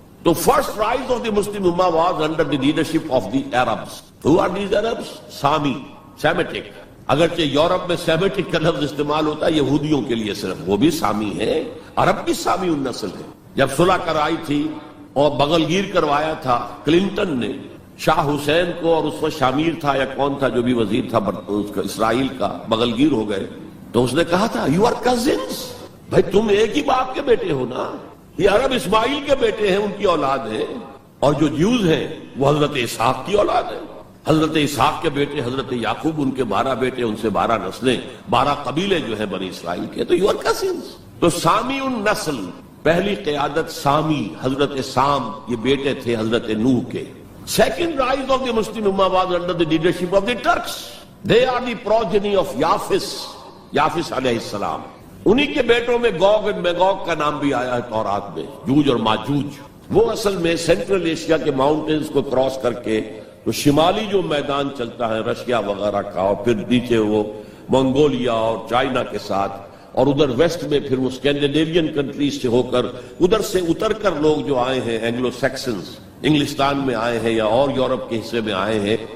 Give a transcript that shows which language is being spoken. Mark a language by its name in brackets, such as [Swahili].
[English] The first rise of the Muslim Ummah was under the leadership of the Arabs. Who are these Arabs? Sami, Semitic. [Urdu] اگرچہ Europe میں Semitic کا لفظ استعمال ہوتا ہے یہودیوں کے لیے صرف، وہ بھی سامی ہے، عرب بھی سامی النسل ہے. جب صلح کرائی تھی اور بغل گیر کروایا تھا کلنٹن نے شاہ حسین کو، اور اس وقت شامیر تھا یا کون تھا جو بھی وزیر تھا اسرائیل کا، بغل گیر ہو گئے، تو اس نے کہا تھا [English] you are cousins, [Urdu] بھائی تم ایک ہی باپ کے بیٹے ہو نا. یہ عرب اسماعیل کے بیٹے ہیں، ان کی اولاد ہیں، اور جو جیوز ہیں وہ حضرت اسحاق کی اولاد ہیں. حضرت اسحاق کے بیٹے حضرت یعقوب، ان کے 12 بیٹے، ان سے 12 نسلیں، 12 قبیلے جو ہیں بنی اسرائیل کے. تو [English] You are cousins. [Urdu] تو سامی النسل، پہلی قیادت سامی، حضرت سام، یہ بیٹے تھے حضرت نوح کے. [English] Second rise of the Muslim امہ was under the leadership of the Turks. They are the progeny of یافس علیہ السلام. [Urdu] انہی کے بیٹوں میں گوگ اور میگوگ کا نام بھی آیا ہے تورات میں، جوج اور ماجوج. وہ اصل میں سینٹرل ایشیا کے ماؤنٹینز کو کراس کر کے تو شمالی جو میدان چلتا ہے رشیا وغیرہ کا، اور پھر نیچے وہ منگولیا اور چائنا کے ساتھ، اور ادھر ویسٹ میں پھر وہ اسکینڈینیوین کنٹریز سے ہو کر ادھر سے اتر کر لوگ جو آئے ہیں اینگلو سیکسنز، انگلستان میں آئے ہیں یا اور یورپ کے حصے میں آئے ہیں.